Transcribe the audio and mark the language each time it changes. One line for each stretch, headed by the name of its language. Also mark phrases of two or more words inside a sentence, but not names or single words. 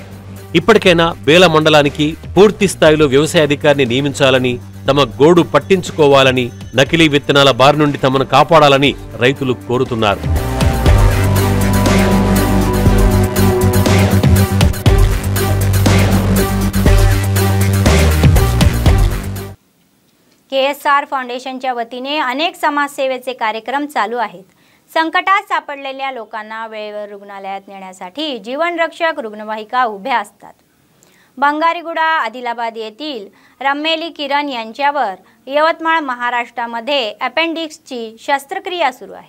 Telugu: ఇప్పటికైనా బేల మండలానికి పూర్తి స్థాయిలో వ్యవసాయ అధికారిని నియమించాలని, తమ గోడు పట్టించుకోవాలని, నకిలీ విత్తనాల బారి నుండి తమను కాపాడాలని రైతులు కోరుతున్నారు.
Marathi: KSR फाउंडेशनच्या वतीने अनेक समाजसेवेचे कार्यक्रम चालू आहेत. संकटात सापडलेल्या लोकांना वेळेवर रुग्णालयात नेण्यासाठी जीवनरक्षक रुग्णवाहिका उभ्या असतात. बंगारीगुडा आदिलाबाद येथील रम्मेली किरण यांच्यावर यवतमाळ महाराष्ट्रामध्ये अपेंडिक्सची शस्त्रक्रिया सुरू आहे।